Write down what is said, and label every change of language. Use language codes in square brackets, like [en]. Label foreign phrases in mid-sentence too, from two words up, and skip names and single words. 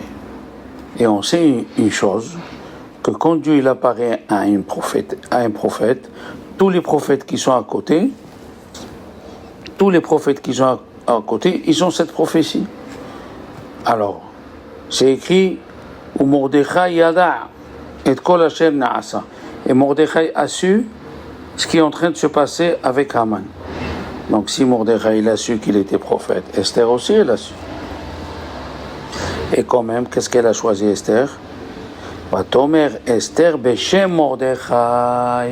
[fr] Et on sait une chose, que quand Dieu il apparaît à un prophète, tous les prophètes qui sont à côté, ils ont cette prophétie. Alors, c'est écrit où [he] מרדכי ידע את כל אשר נעשה. [fr] Et Mordechai a su ce qui est en train de se passer avec Haman. Donc si Mordechai il a su qu'il était prophète, Esther aussi elle a su. Et quand même, qu'est-ce qu'elle a choisi Esther? [he] ותאמר אסתר בשם מרדכי.